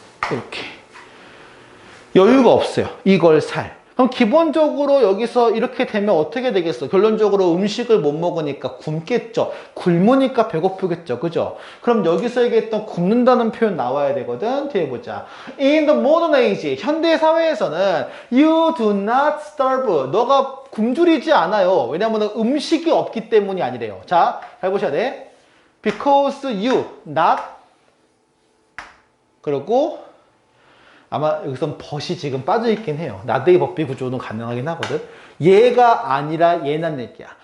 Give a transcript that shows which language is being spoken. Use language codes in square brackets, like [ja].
[ko] 이렇게. 여유가 없어요. 이걸 살. 그럼 기본적으로 여기서 이렇게 되면 어떻게 되겠어? 결론적으로 음식을 못 먹으니까 굶겠죠. 굶으니까 배고프겠죠. 그죠? 그럼 여기서 얘기했던 굶는다는 표현 나와야 되거든. 뒤에 보자. [en] In the modern age, [ko] 현대 사회에서는 [en] you do not starve. [ko] 너가 굶주리지 않아요. 왜냐하면 음식이 없기 때문이 아니래요. 자, 잘 보셔야 돼. [en] Because you not [ko] 그리고 아마 여기선 벗이 지금 빠져있긴 해요. 나대기 법비 구조는 가능하긴 하거든. 얘가 아니라 얘란 얘기야.